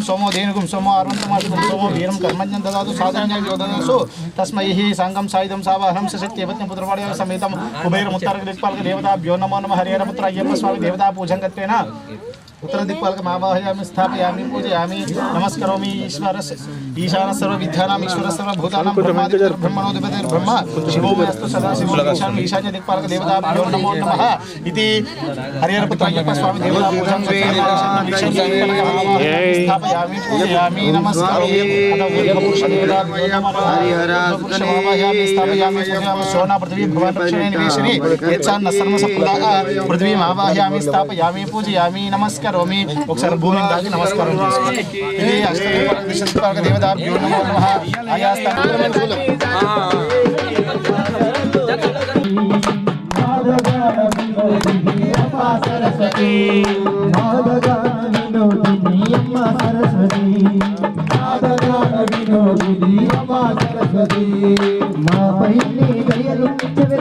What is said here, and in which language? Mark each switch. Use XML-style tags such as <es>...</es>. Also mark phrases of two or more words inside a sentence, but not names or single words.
<sa>सोमो धेनुगुं सोमो अर्वन्तमासुगुं सोमो वीरं कर्मज्ञं ददातु साधनं योददासु तस्मै हि सांगं सायुधं सावाहनं सशक्तिपत्नी पुत्रवाड्य समेतं कुबेरमुत्तर दिक्पालक देवताभ्यो नमो नमः हरिहरपुत्र अय्यप्प स्वामी देवता पूजन कृत्वेन उत्तर दिक्पालक आवाहयामि स्थापयामि पूजयामि नमस्करोमि ईशान सर्व विद्यानां ईश्वर सर्व भूतानां ब्रह्मणोऽधिपतिर्ब्रह्म शिवोमयस्तु सदा शिवो ईशान्य दिक्पालक देवताभ्यो नमो नमः इति हरिहरपुत्र अय्यप्प स्वामी देवता पूजन स्थापयामि पूजयामि नमस्करोमि अथ देवताभ्यो नमः हरिहरपुत्रमावाहयामि स्थापयामि पूजयामि सोना पृथ्वी भुवन दक्षिणे निवेशिनी यच्चान्न सर्वसंपदा पृथ्वीम् आवाहयामि स्थापयामि पूजयामि नमस्करोमि</sa> <te>ఒకసారి భూమిని దాకి నమస్కారం చేసుకోండి ఇది</te> <sa>అష్టదిక్పాలక దేవతాభ్యో నమో నమః</sa> <te>ఆయా సరస్వతి మా పైనే దయలుంచవే</te>